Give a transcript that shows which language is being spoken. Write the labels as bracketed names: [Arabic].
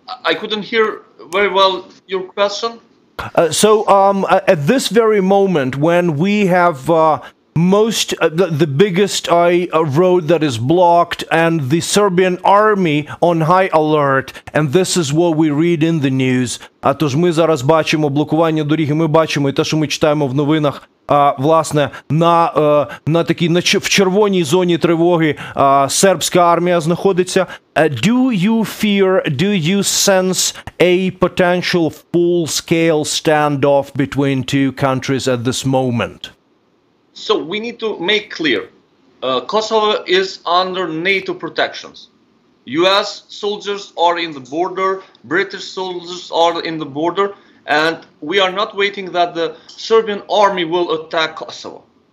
[English] I couldn't hear very well your question. So at this very moment, when we have the biggest road that is blocked and the Serbian army on high alert, and this is what we read in the news. [Ukrainian] Тож ми зараз бачимо блокування доріг, і ми бачимо і те, що ми читаємо в новинах, власне, на такій в червоній зоні тривоги сербська армія знаходиться. [English] Do you you sense a potential full-scale standoff between two countries at this moment? So we need to make clear, Kosovo is under NATO protections. US soldiers are in the border, British soldiers are in the border, and we are not waiting that the Serbian army will attack Kosovo.